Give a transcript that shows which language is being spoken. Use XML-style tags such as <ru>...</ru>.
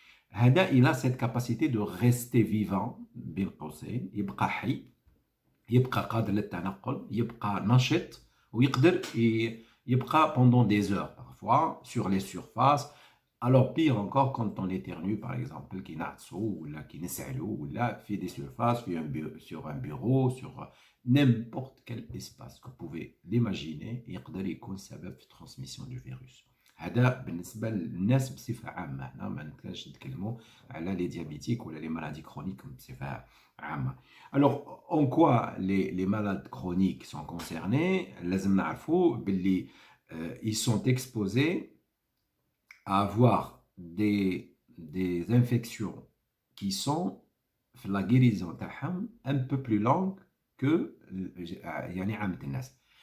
<fr>هذا il a cette capacité de rester vivant</fr> <ar>بين قوسين يبقى حي يبقى قادر للتنقل يبقى نشط ويقدر يبقى</ar> <fr>pendant des heures parfois sur les surfaces. Alors pire encore quand on éternue par exemple qui</fr> <ar>نعطسوا ولا</ar> <fr>qui</fr> <ar>نسعلوا ولا في</ar> <fr>des surfaces sur un bureau sur n'importe quel espace que vous pouvez l'imaginer</fr> <ar>يقدر يكون سبب في</ar> <fr>transmission du virus.</fr> <ar>هذا بالنسبه للناس بصفه عامه هنا ما نقدرش نتكلموا على لي ديابيتيك ولا لي مالادي كرونيك بصفه عامه.</ar> <fr>Alors en quoi les malades chroniques sont concernés</fr> <ar>لازم نعرفوا باللي</ar> <fr>ils sont exposés à avoir des infections qui sont la guérison</fr> <ar>تاعهم</ar> <fr>un peu plus longue que</fr> <ar>يعني عامة الناس.</ar>